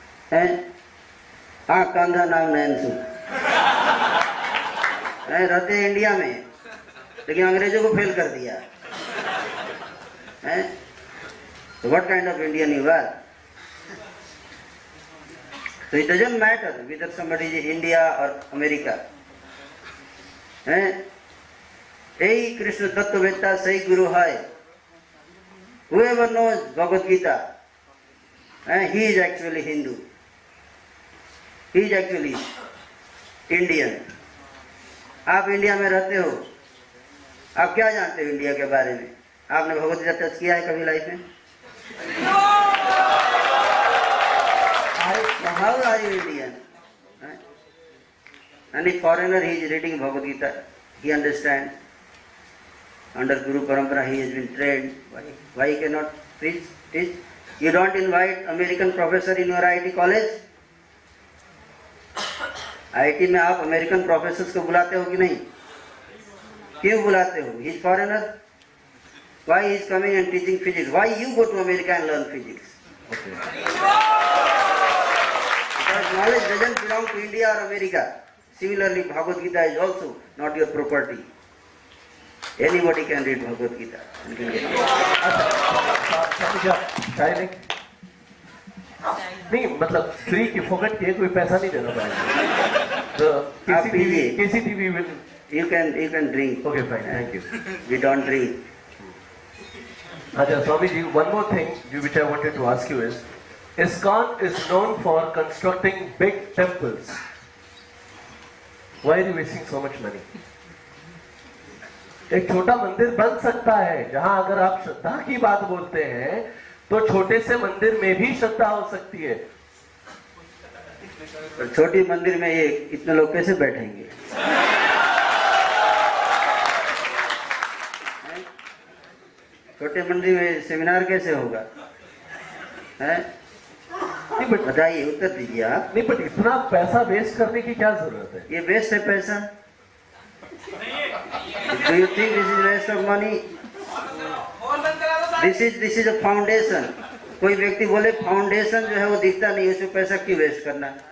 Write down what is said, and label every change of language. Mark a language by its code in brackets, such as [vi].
[en] And [hi] कंधा नाम नैनसू रहते हैं इंडिया में, लेकिन अंग्रेजों को फेल कर दिया है. [en] So what kind of Indian you are? So it doesn't matter whether somebody is India or America. [hi] यही कृष्ण तत्ववेत्ता सही गुरु है. [en] Whoever knows Bhagavad Gita, he is actually Hindu. He is actually Indian. [hi] आप इंडिया में रहते हो, आप क्या जानते हो इंडिया के बारे में? आपने भगवत गीता टच किया है कभी लाइफ में? [en] How are you Indian? And if foreigner, he is reading Bhagavad Gita, he understands. Under Guru Parampara, he has been trained. Why he cannot preach? Teach? You don't invite American professor in your IIT college? [hi] IIT में आप American professors को बुलाते हो कि नहीं? क्यों बुलाते हो? [en] He is foreigner. Why he is coming and teaching physics? Why you go to America and learn physics? Okay. Because knowledge doesn't belong to India or America. Similarly, Bhagavad Gita is also not your property. Anybody can read Bhagavad Gita and can get it. [hi] चाय नहीं, मतलब free की फोकट के कोई पैसा नहीं देना पड़ेगा. [en] तो KCTV will. You can drink. Okay, fine. Thank you. We don't drink. Acha, Swamiji, one more thing which I wanted to ask you is, ISKCON is known for constructing big temples. Why are you wasting so much money? [hi] एक छोटा मंदिर बन सकता है, जहां अगर आप श्रद्धा की बात बोलते हैं तो छोटे से मंदिर में भी श्रद्धा हो सकती है. छोटी मंदिर में ये इतने लोग कैसे बैठेंगे? छोटे मंदिर में सेमिनार कैसे होगा? बताइए, उत्तर दीजिए आप. नहीं, बट इतना पैसा वेस्ट करने की क्या जरूरत है? ये वेस्ट है पैसा? [en] Do you think this is waste of money? This is a foundation. [hi] कोई व्यक्ति बोले फाउंडेशन जो है वो दिखता नहीं, उसमें पैसा क्यों वेस्ट करना?